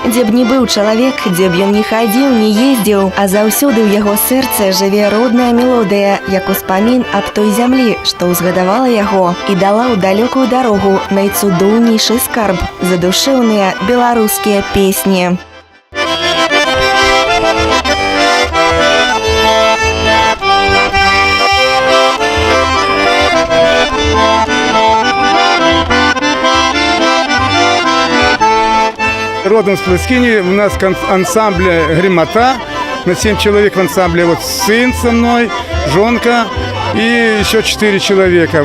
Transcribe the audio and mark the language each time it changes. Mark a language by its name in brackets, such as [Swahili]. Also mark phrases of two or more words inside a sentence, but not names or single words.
[Belarusian] Дзе б не быў чалавек, дзе б ён не хадзіў, не ездзіў, а заўсёды ў яго сэрцы жыве родная мелодыя, як успамін аб той зямлі, што ўзгадавала яго і дала ў далёкую дарогу найцудоўнейшы скарб – задушэўныя беларускія песні. [Russian] Родом с Плескини, у нас ансамбль «Гремота», на 7 человек в ансамбле, вот сын со мной, жонка и еще 4 человека.